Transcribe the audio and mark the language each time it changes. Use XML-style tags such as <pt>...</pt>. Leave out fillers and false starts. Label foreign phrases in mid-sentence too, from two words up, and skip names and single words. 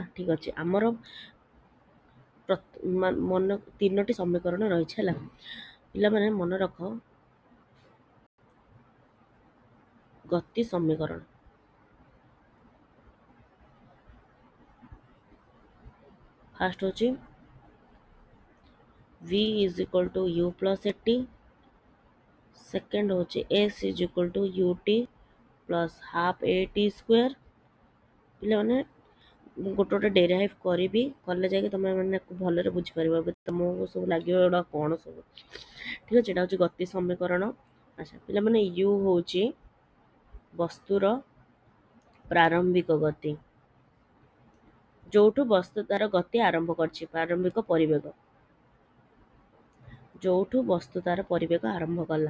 <or>ଠିକ୍ ଅଛି, ଆମର ମନ 3ଟି ସମୀକରଣ ରହିଛି ହେଲା। ପିଲାମାନେ ମନେ ରଖ, ଗତି ସମୀକରଣ ଫାଷ୍ଟ ହେଉଛି</or> <en>v is equal to u plus at,</en> <or>ସେକେଣ୍ଡ ହେଉଛି</or> <en>s is equal to ut plus half at square।</en> <or>ପିଲାମାନେ ମୁଁ ଗୋଟେ ଡେରାଇଭ୍ କରିବି, କଲେ ଯାଇକି ତମେ ମାନେ ଭଲରେ ବୁଝିପାରିବ, ତମକୁ ସବୁ ଲାଗିବ ଏଗୁଡ଼ା କ'ଣ ସବୁ। ଠିକ୍ ଅଛି, ଏଇଟା ହେଉଛି ଗତି ସମୀକରଣ। ଆଚ୍ଛା ପିଲାମାନେ u ହେଉଛି ବସ୍ତୁର ପ୍ରାରମ୍ଭିକ ଗତି, ଯୋଉଠୁ ବସ୍ତୁ ତାର ଗତି ଆରମ୍ଭ କରିଛି, ପ୍ରାରମ୍ଭିକ ପରିବେଗ, ଯୋଉଠୁ ବସ୍ତୁ ତାର ପରିବେଗ ଆରମ୍ଭ କଲା।</or>